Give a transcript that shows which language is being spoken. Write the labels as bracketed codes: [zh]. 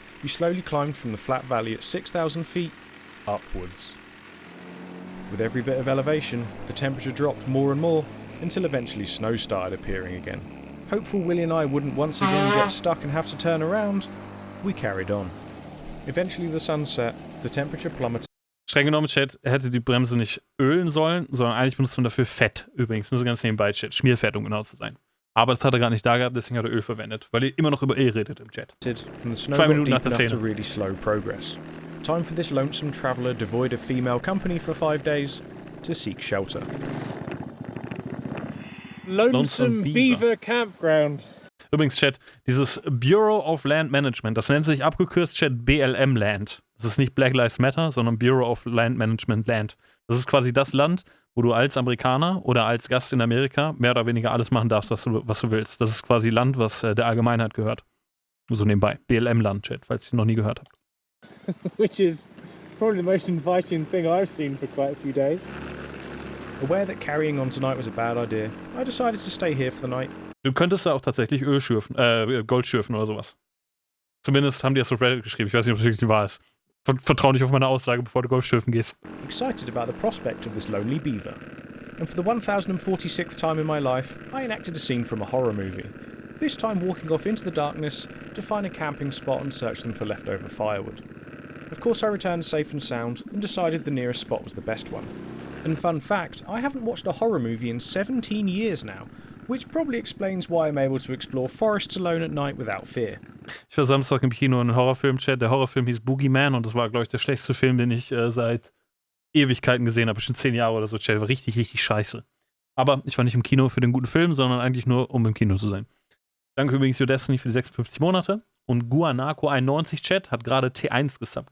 [en] We slowly climbed from the flat valley at 6,000 feet upwards. With every bit of elevation, the temperature dropped more and more until eventually snow started appearing again. Hopeful Willie and I wouldn't once again get stuck and have to turn around, we carried on. Eventually the sun set, the temperature plummeted. [de] Streng genommen, Chat, er hätte die Bremse nicht ölen sollen, sondern eigentlich benutzt man dafür Fett. Übrigens, nur so ganz nebenbei, Chat. Schmierfett, um genau zu sein. Aber das hat er gerade nicht da gehabt, deswegen hat er Öl verwendet. Weil ihr immer noch über Öl redet im Chat. 2 Minuten nach der Szene. [en] To really slow progress. Time for this lonesome traveller devoid of female company for 5 days to seek shelter. Lonesome Beaver Campground. [de] Übrigens, Chat, dieses Bureau of Land Management, das nennt sich abgekürzt, Chat, BLM Land. Das ist nicht Black Lives Matter, sondern Bureau of Land Management Land. Das ist quasi das Land, wo du als Amerikaner oder als Gast in Amerika mehr oder weniger alles machen darfst, was du willst. Das ist quasi Land, was der Allgemeinheit gehört. So nebenbei. BLM-Land, Chat, falls ihr es noch nie gehört habt. [en] Which is probably the most inviting thing I've seen for quite a few days. Aware that carrying on tonight was a bad idea, I decided to stay here for the night. [de] Du könntest da auch tatsächlich Gold schürfen oder sowas. Zumindest haben die das auf Reddit geschrieben. Ich weiß nicht, ob es wirklich wahr ist. Vertrau nicht auf meine Aussage, bevor du Gold schürfen gehst. [en] Excited about the prospect of this lonely beaver. And for the 1046th time in my life, I enacted a scene from a horror movie. This time walking off into the darkness to find a camping spot and search them for leftover firewood. Of course I returned safe and sound and decided the nearest spot was the best one. And fun fact, I haven't watched a horror movie in 17 years now, which probably explains why I'm able to explore forests alone at night without fear. [de] Ich war Samstag im Kino in einem Horrorfilm-Chat. Der Horrorfilm hieß Boogeyman und das war, glaube ich, der schlechteste Film, den ich seit Ewigkeiten gesehen habe. Bestimmt 10 Jahre oder so. Chat, war richtig, richtig scheiße. Aber ich war nicht im Kino für den guten Film, sondern eigentlich nur, um im Kino zu sein. Danke übrigens für Destiny für die 56 Monate. Und Guanaco91 Chat hat gerade T1 gesubbt.